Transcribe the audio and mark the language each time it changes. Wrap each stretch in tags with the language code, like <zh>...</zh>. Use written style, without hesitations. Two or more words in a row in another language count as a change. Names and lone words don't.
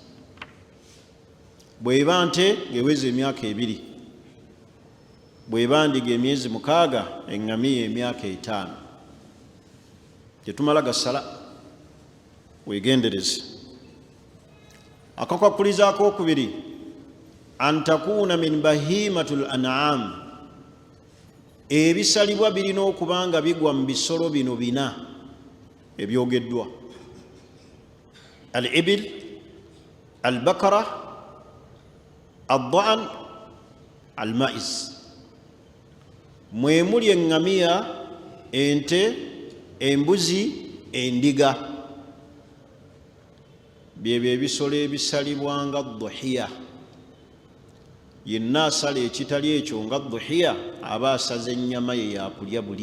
<lg>Bw'eba nte ng'eweza emyaka 2, bw'eba ndiga emyezi 6, eŋŋamiya emyaka 5. Tetumala gasala, weegendereze. Akakwakkulizo akokubiri,</lg> <ar>أن تكون من بهيمة الأنعام,</ar> <lg>ebisalibwa birina okuba nga bigwa mu bisolo bino 4 ebyogeddwa:</lg> <ar>الإبل، البقرة، الضأن, المعز.</ar> <lg>Mwemuli eŋŋamiya, ente, embuzi, endiga. Byebyo ebisolo ebisalibwa nga dhuhiya. Yenna asala ekitali ekyo nga dhuhiya aba asaze ennyama ye yakulya buli.</lg>